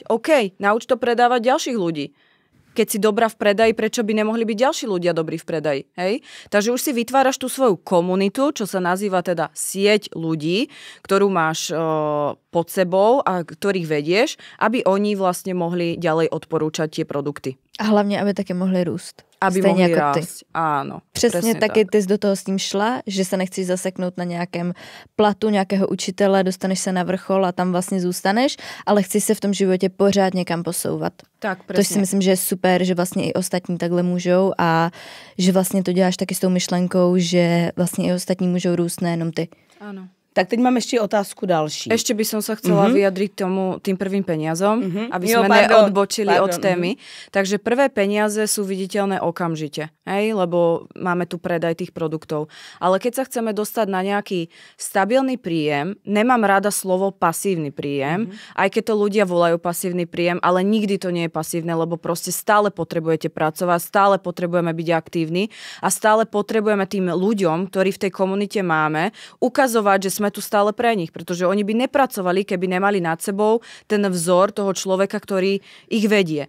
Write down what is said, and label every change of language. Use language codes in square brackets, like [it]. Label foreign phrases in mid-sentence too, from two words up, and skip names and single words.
[sk] OK, nauč to predávať ďalších ľudí. Keď si dobrá v predaji, prečo by nemohli byť ďalší ľudia dobrí v predaji? Hej? Takže už si vytváraš tú svoju komunitu, čo sa nazýva teda sieť ľudí, ktorú máš pod sebou a ktorých vedieš, aby oni vlastne mohli ďalej odporúčať tie produkty. [cs] A hlavně, aby taky mohli růst. [sk] Aby [cs] Stejně [sk] mohli [cs] jako ty. [sk] rásť. Áno. [cs] Přesně taky tak. ty jsi do toho s tím šla, že se nechceš zaseknout na nějakém platu nějakého učitele, dostaneš se na vrchol a tam vlastně zůstaneš, ale chceš se v tom životě pořád někam posouvat. [sk] Tak, [cs] To [sk] presne. [cs] si myslím, že je super, že vlastně i ostatní takhle můžou a že vlastně to děláš taky s tou myšlenkou, že vlastně i ostatní můžou růst, nejenom ty. [sk] Áno. [cs] Tak teď mám ještě otázku další. [sk] Ešte by som sa chcela vyjadriť tým prvým peniazom, aby sme pardon. neodbočili od témy. Takže prvé peniaze sú viditeľné okamžite, lebo máme tu predaj tých produktov. Ale keď sa chceme dostať na nejaký stabilný príjem, nemám rada slovo pasívny príjem, aj keď to ľudia volajú pasívny príjem, ale nikdy to nie je pasívne, lebo proste stále potrebujete pracovať, stále potrebujeme byť aktívni a stále potrebujeme tým ľuďom, ktorí v tej komunite máme, ukazovať, že sme tu stále pre nich, pretože oni by nepracovali, keby nemali nad sebou ten vzor toho človeka, ktorý ich vedie.